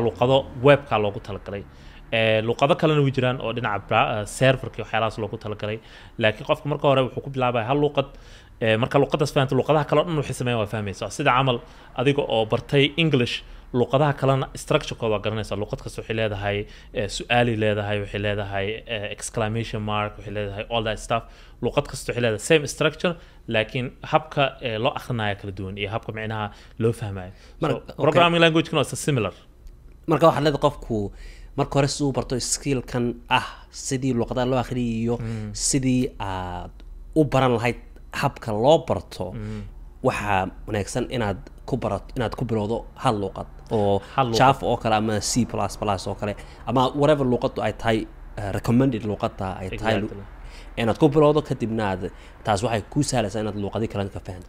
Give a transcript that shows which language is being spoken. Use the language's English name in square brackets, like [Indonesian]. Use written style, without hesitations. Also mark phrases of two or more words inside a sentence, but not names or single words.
[Somali] luqado webka loogu talagalay luqado kalena way jiraan oo dhinaca serverka waxyaalahaas loogu talagalay laakiin qofka marka hore wuxuu ku bilaabaya hal luqad marka luqadaas fahanto luqadaha kale oo dhan waxay sameeyaan waa fahmaysaa sida camal adiga oo bartay English luqadaha kalena structure-kooda waa garanaysaa luqad kasta waxay leedahay su'aali leedahay waxay leedahay [English] exclamation mark [Somali] waxay leedahay [English] all that stuff [Somali] luqad kasta waxay leedahay [English] same structure [Somali] laakiin habka loo akhrinayo kala duwan iyo habka macnaha loo fahmayo [English] programming language-kana [Somali] waa similar marka waxaad leedahay qofku marka hore si uu barto skillkan sidii luqadaha loo akhriyayo sidii aad u baran lahayd habka loo barto waxaa wanaagsan inaad ku bilowdo hal luqad oo Java oo kale ama C++ oo kale ama whatever luqadu ay tahay recommended luqada ay tahay inaad ku bilowdo kadibna taas waxay ku sahlaysaa inaad luqadii kale ka fahanto